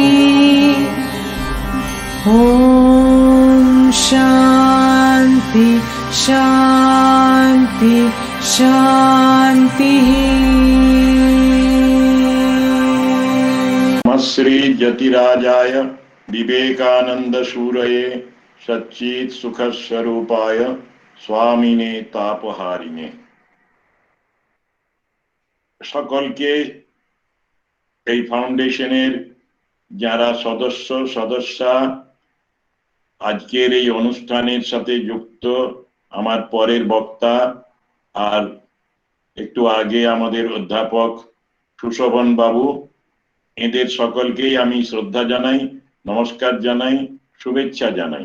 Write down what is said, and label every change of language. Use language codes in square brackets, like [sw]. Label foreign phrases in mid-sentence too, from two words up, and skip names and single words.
[sa] ॐ शान्ति शान्ति शान्तिः। श्री जतिराजाय विवेकानंद सूरये सच्चित सुख स्वरूपाय स्वामिने तापहारिणे। [bn] সকলকে এই ফাউন্ডেশনের যারা সদস্যা আজকের এই অনুষ্ঠানের সাথে যুক্ত, আমার পরের বক্তা আর একটু আগে আমাদের অধ্যাপক সুশোভন বাবু, এদের সকলকেই আমি শ্রদ্ধা জানাই, নমস্কার জানাই, শুভেচ্ছা জানাই।